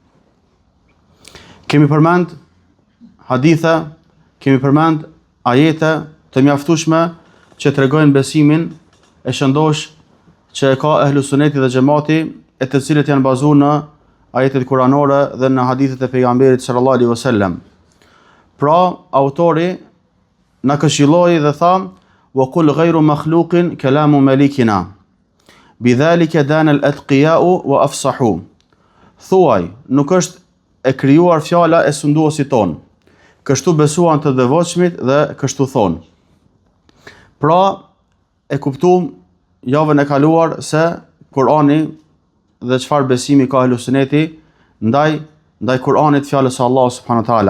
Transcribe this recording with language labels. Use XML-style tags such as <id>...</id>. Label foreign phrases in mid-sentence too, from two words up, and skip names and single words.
<sq>Kemi përmend hadithe, kemi përmend ajete të mjaftueshme që tregojnë besimin e shëndosh që e ka ehlu suneti dhe xhamati, e të cilët janë bazuar në ajetet kuranore dhe në hadithet e pejgamberit</sq> <ar>صلى الله عليه وسلم.</ar> <sq>Pra, autori na këshilloi dhe tha:</sq> <ar>"وقل غير مخلوق كلام مليكنا. بذلك دان الأتقياء وأفصحوا."</ar> <sq>Thuaj, nuk është e krijuar fjala e sunduesit ton. Kështu besuan të devotshmit dhe kështu thon. Pra, e kuptuam javën e kaluar se Kur'ani dhe çfarë besimi ka ehlu suneti ndaj Kur'anit, fjalës së Allahut</sq> <ar>سبحانه وتعالى.</ar>